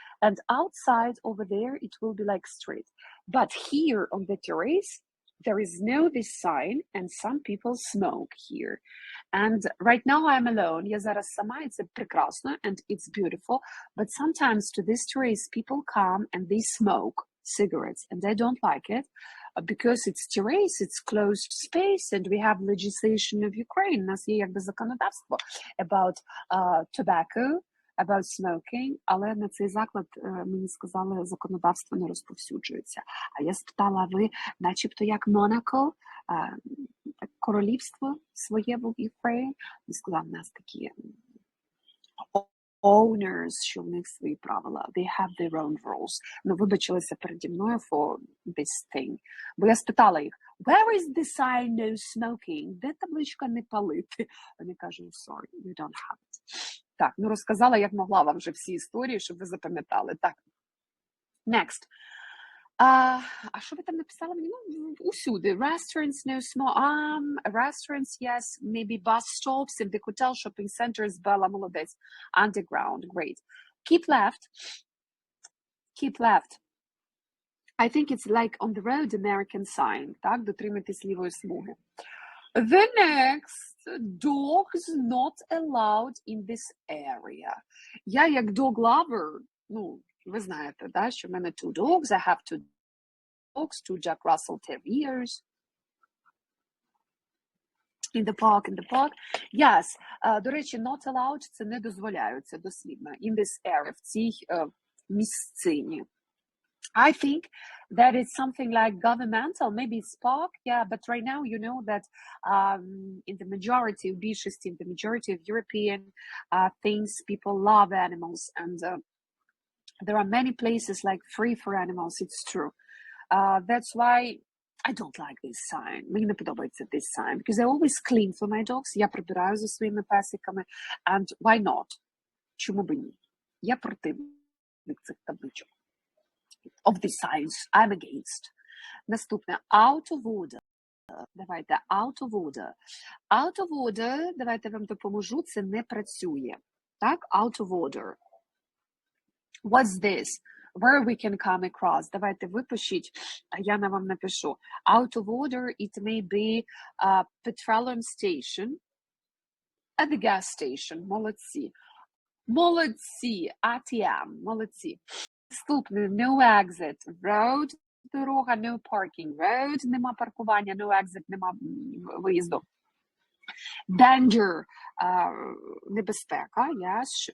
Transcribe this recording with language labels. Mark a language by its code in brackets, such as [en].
[en] And outside over there, it will be like street. But here on the terrace, there is no this sign, and some people smoke here. And right now I'm alone. [uk] Я зараз сама, і це прекрасно, [en] and it's beautiful. But sometimes to this terrace, people come and they smoke cigarettes, and I don't like it. Because it's terrace, it's closed space, and we have legislation of Ukraine. [uk] У нас є якби законодавство [en] about tobacco, about smoking, [uk] але на цей заклад, мені сказали, законодавство не розповсюджується. А я спитала, ви начебто як Монако, королівство своє в Україні? Він сказав, у нас такі owners, що в них свої правила. [en] They have their own rules. [uk] Ну, вибачилися переді мною [en] for this thing. [uk] Бо я спитала їх, [en] Where is the sign no smoking? [uk] Де табличка не палити? Вони кажуть, [en] sorry, we don't have it. [uk] Так, ну розказала, як могла вам вже всі історії, щоб ви запам'ятали. Так, next. А що ви там написали мені? [en] Ну, усюди. Restaurants, no small. Restaurants, yes. Maybe bus stops, in the hotel, shopping centers. [uk] Бела, молодець. [en] Underground, great. Keep left. Keep left. I think it's like on the road American sign. [uk] Так, дотримуйтесь лівої смуги. [en] The next, dogs not allowed in this area. [uk] Я як [en] dog lover, [uk] ну, ви знаєте, да, що в мене [en] two dogs, I have two dogs, two Jack Russell Terriers. In the park. [uk] Yes, до речі, [en] not allowed [uk] – це не дозволяються дослівно. [en] In this area, [uk] в цій місцині. [en] I think that it's something like governmental, maybe it's park, yeah, but right now you know that in the majority of [uk] більшості, [en] in the majority of European things, people love animals, and there are many places like free for animals, it's true. That's why I don't like this sign. [uk] Мені не подобається [en] this sign, because I always clean for my dogs. [uk] Я прибираю за своїми песиками, [en] and why not? [uk] Чому б ні? Я противник цих табличок. [en] Of the signs, I'm against. [uk] Наступне, [en] out of order. [uk] Давайте, [en] out of order. Out of order, [uk] давайте вам допоможу, це не працює. [en] Так, out of order. What's this? Where we can come across? [uk] Давайте випишіть, а я вам напишу. [en] Out of order, it may be a petroleum station, at the gas station. [uk] Молодці. Молодці. ATM. Молодці. Наступне, [en] no exit. Road, [uk] дорога, [en] no parking. [uk] Road, нема паркування, [en] no exit, [uk] нема виїзду. [en] Danger, [uk] небезпека, [en] yes.